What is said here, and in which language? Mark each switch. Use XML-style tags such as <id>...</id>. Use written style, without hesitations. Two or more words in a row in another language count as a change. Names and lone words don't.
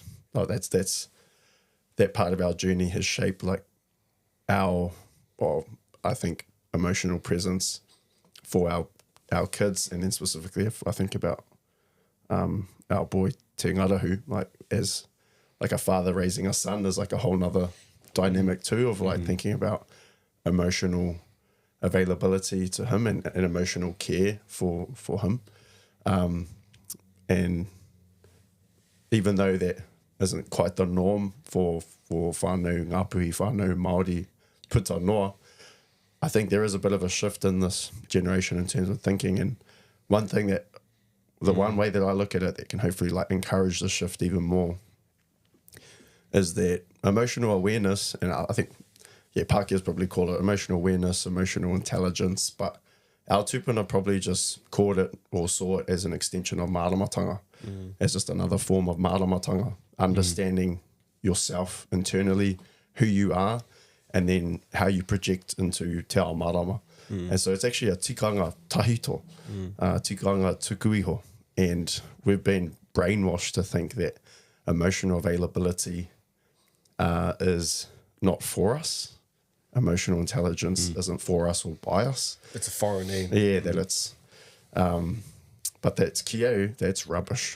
<en>that's that part of our journey has shaped like I think emotional presence for our kids, and then specifically if I think about our boy Te Ngarahu, like as like a father raising a son is like a whole nother dynamic too of like thinking about emotional availability to him and emotional care for him, and even though that isn't quite the norm for</en> <mi>whānau Ngāpuhi, whānau Māori puta noa,</mi> <en>I think there is a bit of a shift in this generation in terms of thinking. And one thing one way that I look at it that can hopefully like encourage the shift even more is that emotional awareness, and I think, Pākias probably call it emotional awareness, emotional intelligence, but our tupuna probably just called it or saw it as an extension of māramatanga, as just another form of māramatanga, understanding yourself internally, who you are, and then how you project into</en> <mi>te ao marama.</mi> <en>And so it's actually a</en> <mi>tikanga tahito, tikanga tukuiho.</mi> <en>And we've been brainwashed to think that emotional availability is not for us. Emotional intelligence isn't for us or by us. It's a foreign name. Yeah, that it's But that's kiau, that's rubbish.</en>